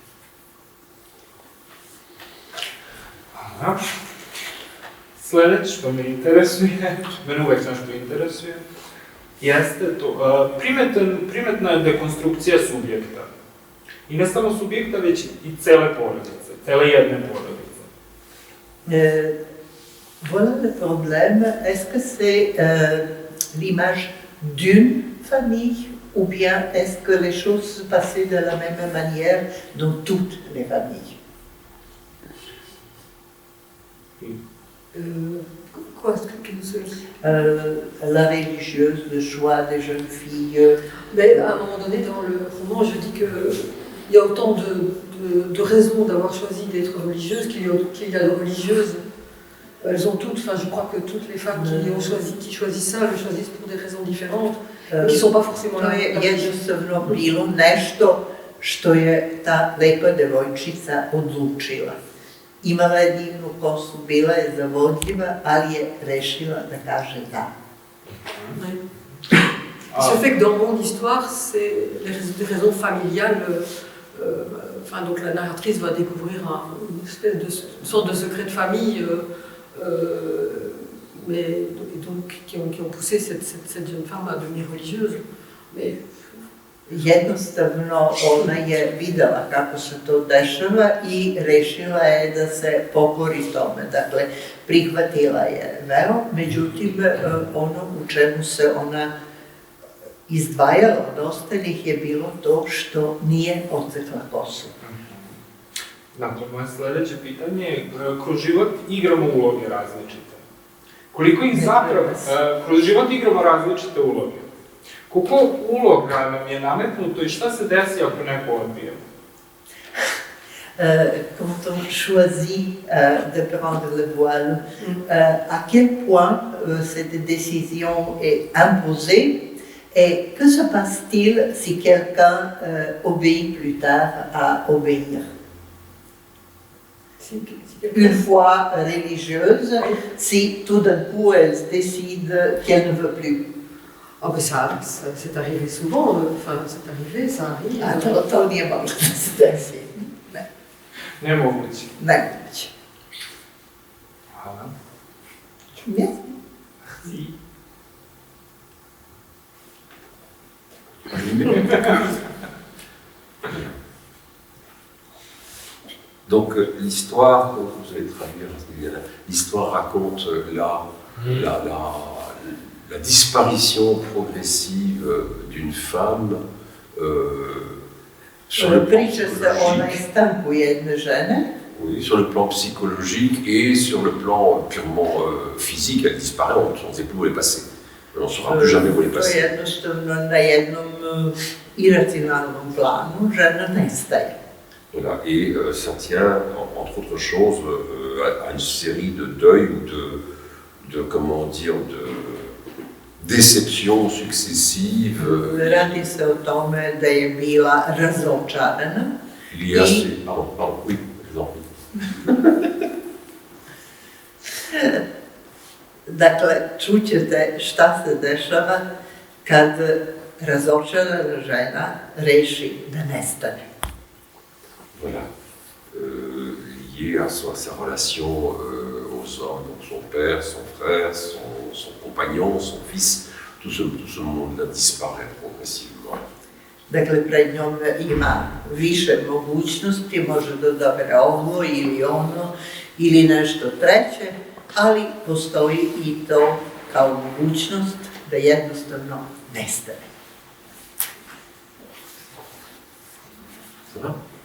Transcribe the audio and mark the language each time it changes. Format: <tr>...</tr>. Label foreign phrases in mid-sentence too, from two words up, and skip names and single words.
<sr>Aha. Sljedeće što me interesuje, mene uvek nešto interesuje, jeste to, primetna je dekonstrukcija subjekta. I ne samo subjekta, već i cele porodice, cele jedne porodice.</sr> <fr>Voilà le problème. Est-ce que c'est l'image d'une famille ou bien est-ce que les choses se passaient de la même manière dans toutes les familles? Quoi, quelle chose? La religieuse, le choix des jeunes filles. Mais à un moment donné, dans le roman, je dis qu'il y a autant de raisons d'avoir choisi d'être religieuse qu'il y a de religieuses. Elles ont toutes, enfin je crois que toutes les femmes qui choisissent ça, le choisissent pour des raisons différentes, qui ne sont pas forcément</fr> <sr>To</sr> <fr>là.</fr> <sr>je jednostavno bilo nešto što je ta lepa devojčica odlučila. Imala je divnu kosu, bila je zavodljiva, ali je rešila da kaže da.</sr> <fr>Ouais. Il se fait que dans mon histoire, c'est des raisons familiales. Enfin, donc la narratrice va découvrir une espèce une sorte de secret de famille, mais et donc qui ont poussé cette jeune femme à devenir religieuse. Mais</fr> <sr>Jednostavno ona je videla kako se to dešava i rešila je da se pokori tome. Dakle, prihvatila je vero, međutim, ono u čemu se ona izdvajala od ostalih je bilo to što nije odsekla kosu. Dakle, moje sljedeće pitanje je, kroz život igramo uloge različite. Koliko ih zapravo, kroz život igramo različite uloge. Koliko uloga nam je nametnuto i šta se desi ako neko odbije?</sr> <fr>Quand on choisit de prendre le voile, à quel point cette décision est imposée et que se passe-t-il si quelqu'un obéit plus tard à obéir? Une fois religieuse, si tout d'un coup elle décide qu'elle ne veut plus. oh, mais ça c'est arrivé souvent, enfin c'est arrivé, ça arrive.</fr> <sr>A to nije moglo da se desi. Nemoguće. Nemoguće. Hvala. Ne? I</sr> <fr>Donc l'histoire, vous allez traduire, l'histoire raconte la disparition progressive d'une femme sur le plan</fr> <sr>Priča se o nestanku jedne žene.</sr> <fr>oui, sur le plan psychologique et sur le plan purement physique. Elle disparaît, on ne sait plus où elle est passée. On ne saura plus jamais où elle est</fr> <sr>To je</sr> <fr>passée.</fr> <sr>jednostavno na jednom iracionalnom planu žena nestaje.</sr> <fr>Voilà. Et ça tient, entre autres choses, à une série de deuils ou de comment dire, de déceptions successives.</fr> <sr>Radi se o tome da je bila razočarana.</sr> <fr>Il y a pardon, oui, je vous en prie.</fr> <sr>Dakle, čućete šta se dešava kad razočarana žena reši da nestane.</sr> <fr>Voilà. Lié à sa relation aux hommes, donc son père, son frère, son compagnon, son fils, tout ce monde-là disparaît progressivement.</fr> <sr>Dakle, pred njom ima više mogućnosti, može da odabere ovo ili ono ili nešto treće, ali postoji i to kao mogućnost da jednostavno nestane.</sr> <fr>Ça va?</fr>